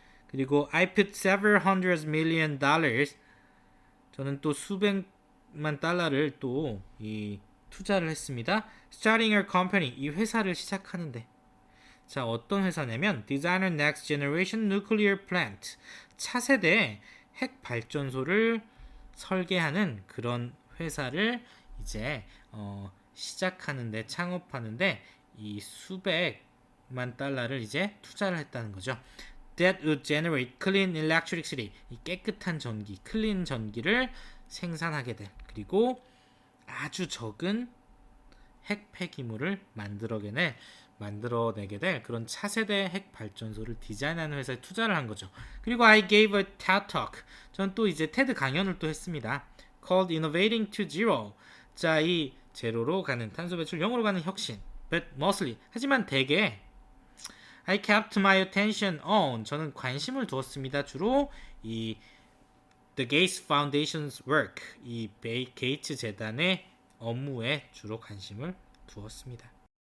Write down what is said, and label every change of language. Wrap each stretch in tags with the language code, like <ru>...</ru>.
<ko>그리고</ko> <en>I put several hundred million dollars.</en> <ko>저는 또 수백만 달러를 또 이 투자를 했습니다.</ko> <en>Starting a company.</en> <ko>이 회사를 시작하는데. 자, 어떤 회사냐면</ko> <en>Designer Next Generation Nuclear Plant.</en> <ko>차세대 핵 발전소를 설계하는 그런 회사를 이제 시작하는데 창업하는데 이 수백만 달러를 이제 투자를 했다는 거죠.</ko> <en>That would generate clean electricity.</en> <ko>이 깨끗한 전기, 클린 전기를 생산하게 될. 그리고 아주 적은 핵 폐기물을 만들어내게 될 그런 차세대 핵 발전소를 디자인하는 회사에 투자를 한 거죠.</ko> <en>그리고 I gave a TED Talk.</en> <ko>전 또 이제 테드 강연을 또 했습니다.</ko> <en>Called Innovating to Zero.</en> <ko>자, 이 제로로 가는 탄소 배출 0으로 가는 혁신.</ko> <en>But mostly.</en> <ko>하지만 대개</ko> <en>I kept my attention on.</en> <ko>저는 관심을 두었습니다. 주로 이</ko> <en>The Gates Foundation's work.</en> <ko>이 게이츠 재단의 업무에 주로 관심을 두었습니다.</ko>